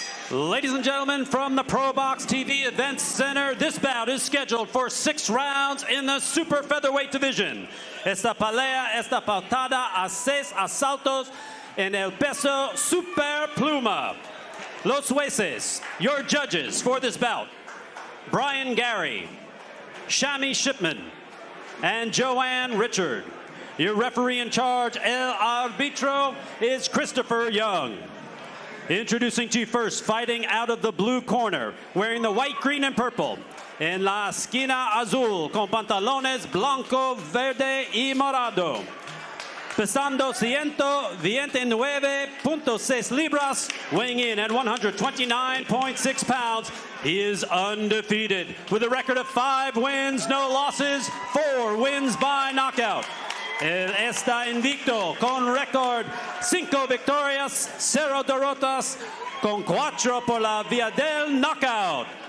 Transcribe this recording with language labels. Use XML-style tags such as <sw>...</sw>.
<en>Ladies and gentlemen, from the ProBox TV Event Center, this bout is scheduled for 6 rounds in the super featherweight division.</en> <es>Esta pelea está pautada a 6 asaltos en el peso super pluma.</es> <en>Los jueces, your judges for this bout, Brian Gary, Shami Shipman, and Joanne Richard. Your referee in charge, El Arbitro, is Christopher Young. Introducing to you first, fighting out of the blue corner, wearing the white, green, and purple.</en> <es>En la esquina azul, con pantalones blanco, verde y morado.</es> <en>Pesando 129.6 libras, weighing in at 129.6 pounds. He is undefeated with a record of 5 wins, no losses, 4 wins by knockout.</en> <es>Él está invicto con récord 5 victorias, 0 derrotas, con 4 por la vía del knockout.</es>